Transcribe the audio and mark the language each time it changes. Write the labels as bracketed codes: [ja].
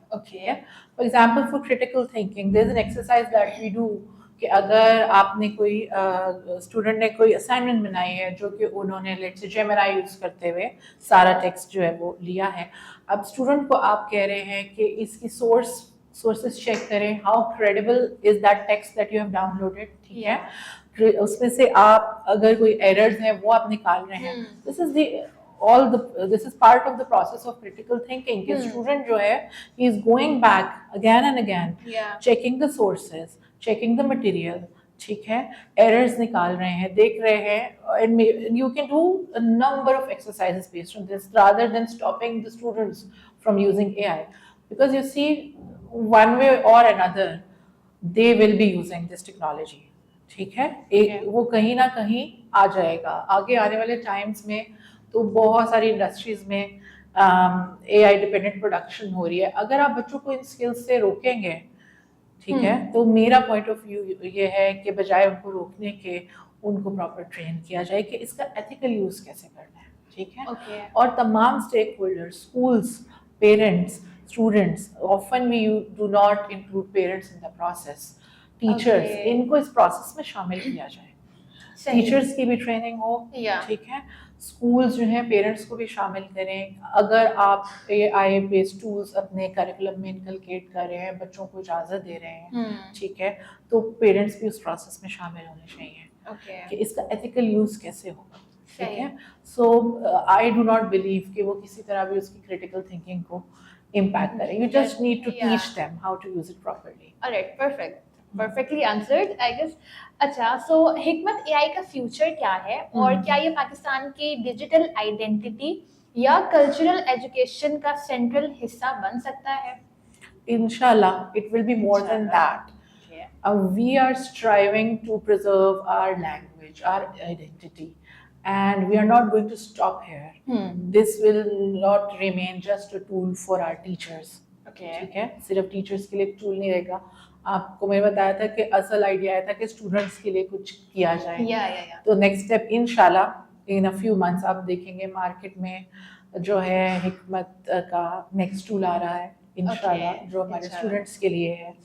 [en] okay, for example for critical thinking there is an exercise that we do [ur] کہ اگر آپ نے کوئی اسٹوڈنٹ نے کوئی اسائنمنٹ بنائی ہے جو کہ انہوں نے لیٹس سے جیمینائی یوز کرتے ہوئے سارا ٹیکسٹ جو ہے وہ لیا ہے, اب اسٹوڈنٹ کو آپ کہہ رہے ہیں کہ اس کی سورسز چیک کریں, [en] how credible is that text that you have downloaded لوڈیڈ, [ur] ٹھیک ہے, اس میں سے آپ اگر کوئی ایررز ہیں وہ آپ نکال رہے ہیں. [en] This is part of the process of critical thinking [ur] کہ اسٹوڈنٹ جو ہے [en] he is going back again and again, checking the sources, checking the material, [ur] ٹھیک ہے, ایررز نکال رہے ہیں, [en] دیکھ رہے ہیں. and you can do a number of exercises based on this rather than stopping the students from using AI, because you see one way or another they will be using this technology, ٹھیک ہے. [ur] وہ کہیں نہ کہیں آ جائے گا آگے آنے والے ٹائمز میں. تو بہت ساری انڈسٹریز میں اے آئی ڈپینڈنٹ پروڈکشن ہو رہی ہے. اگر آپ بچوں کو ان اسکلس سے روکیں گے, ٹھیک ہے, تو میرا پوائنٹ آف ویو یہ ہے کہ بجائے ان کو روکنے کے ان کو پراپر ٹرین کیا جائے کہ اس کا ایتھیکل یوز کیسے کرنا ہے, ٹھیک ہے. اور تمام stake holder, schools, parents, students, [en] often we do not include parents in the process, [ur] teachers, ان کو اس پروسیس میں شامل کیا جائے. ٹیچرس کی بھی ٹریننگ ہو, ٹھیک ہے, اسکولس جو ہیں پیرنٹس کو بھی شامل کریں. اگر آپ اے آئی بیسڈ ٹولس اپنے کریکولم میں انکلکیٹ کر رہے ہیں, بچوں کو اجازت دے رہے ہیں, ٹھیک ہے, تو پیرنٹس بھی اس پروسیس میں شامل ہونے چاہیے کہ اس کا ایتھیکل یوز کیسے ہوگا, ٹھیک ہے. [en] so I do not believe [ur] کہ وہ کسی طرح بھی اس کی کریٹیکل تھنکنگ کو امپیکٹ کریں. [en] You just need to teach them how to use it properly. Alright, perfectly answered I guess. [ur] اچھا, سو حکمت اے آئی کا فیوچر کیا ہے, اور کیا یہ پاکستان کی ڈیجیٹل آئیڈینٹی یا کلچرل ایجوکیشن کا سینٹرل حصہ بن سکتا ہے؟ [en] Inshallah, it will be more than that. We are striving to preserve our language, our identity, and we are not going to stop here. This will not remain just a tool for our teachers. [ur] ٹھیک ہے, صرف teachers کے لیے ایک tool نہیں رہے گا. آپ کو میں نے بتایا تھا کہ اصل آئیڈیا آیا تھا کہ اسٹوڈنٹس کے لیے کچھ کیا جائے. تو نیکسٹ اسٹیپ انشاءاللہ [en] in a few months [ur] آپ دیکھیں گے مارکیٹ میں جو ہے حکمت کا نیکسٹ ٹول آ رہا ہے انشاءاللہ, جو ہمارے اسٹوڈنٹس کے لیے ہے.